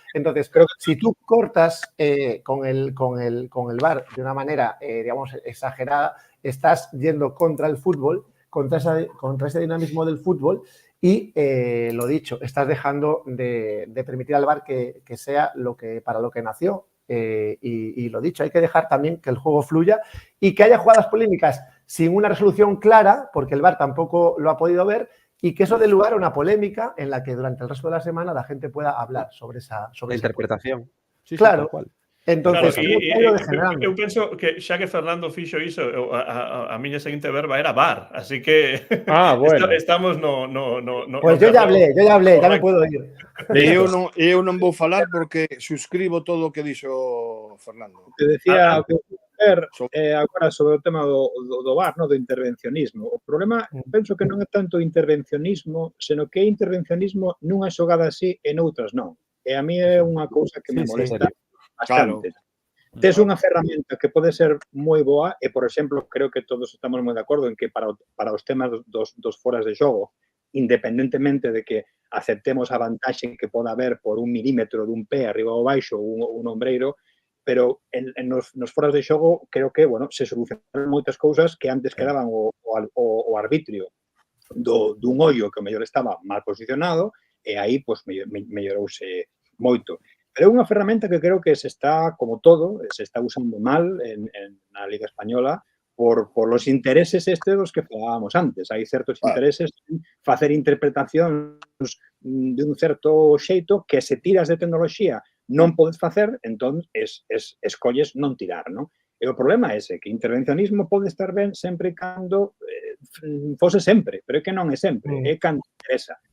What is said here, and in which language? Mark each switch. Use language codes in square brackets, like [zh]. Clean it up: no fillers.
[es] Entonces, creo que si tú cortas con el VAR de una manera, digamos, exagerada, estás yendo contra el fútbol, contra ese dinamismo del fútbol y, lo dicho, estás dejando de permitir al VAR que sea para lo que nació. Y lo dicho, hay que dejar también que el juego fluya y que haya jugadas polémicas sin una resolución clara, porque el VAR tampoco lo ha podido ver, y que eso dé lugar a una polémica en la que durante el resto de la semana la gente pueda hablar sobre esa interpretación. Sí, claro. Entonces, [gl] claro, eu penso que xa que Fernando fixo iso, a miña seguinte verba era VAR, así que bueno. estamos no [es] pues yo ya hablé, ya me puedo ir. [gl] Eu non vou falar porque suscribo todo o que dixo Fernando. Te decía agora sobre o tema do VAR, no, do intervencionismo. O problema, penso que non é tanto intervencionismo, senón que é intervencionismo nunha xogada así e noutras non. E a mí é unha cousa que me molesta bastante. Claro. Tes unha ferramenta que pode ser moi boa e, por exemplo, creo que todos estamos moi de acordo en que para os temas dos foras de xogo, independentemente de que aceptemos a vantaxe que poda haber por 1 milímetro dun pé arriba ou baixo ou un ombreiro, pero nos foras de xogo creo que, bueno, se solucionaron moitas cousas que antes quedaban o arbitrio dun ollo que o mellor estaba mal posicionado e aí, pois, mellorouse moito. Pero é unha ferramenta que creo que se está, como todo, se está usando mal na Liga Española por los intereses dos que falábamos antes. Hai certos intereses en facer interpretacións de un certo xeito que se tiras de tecnoloxía non podes facer, entón escolles non tirar, non? E o problema é ese, que intervencionismo pode estar ben sempre cando fose sempre, pero é que non é sempre, é cando interesa.